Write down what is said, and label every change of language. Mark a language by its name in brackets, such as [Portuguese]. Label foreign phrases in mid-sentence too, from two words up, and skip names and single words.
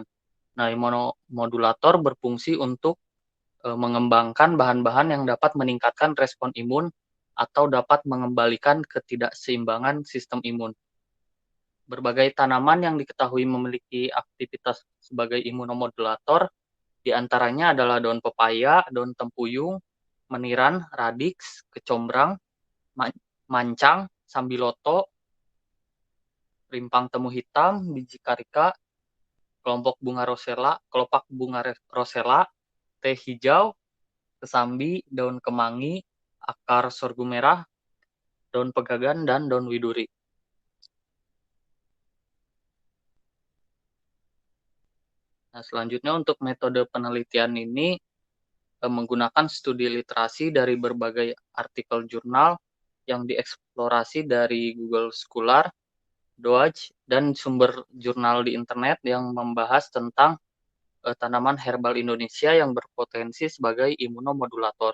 [Indonesian] Nah, imunomodulator berfungsi untuk mengembangkan bahan-bahan yang dapat meningkatkan respon imun atau dapat mengembalikan ketidakseimbangan sistem imun. Berbagai tanaman yang diketahui memiliki aktivitas sebagai imunomodulator, diantaranya adalah daun pepaya, daun tempuyung, meniran, radix, kecombrang, mancang, sambiloto, rimpang temu hitam, biji karika, kelopak bunga rosella, teh hijau, kesambi, daun kemangi, akar sorghum merah, daun pegagan, dan daun widuri. Nah, selanjutnya untuk metode penelitian ini menggunakan studi literasi dari berbagai artikel jurnal yang dieksplorasi dari Google Scholar, Doage, dan sumber jurnal di internet yang membahas tentang tanaman herbal Indonesia yang berpotensi sebagai imunomodulator.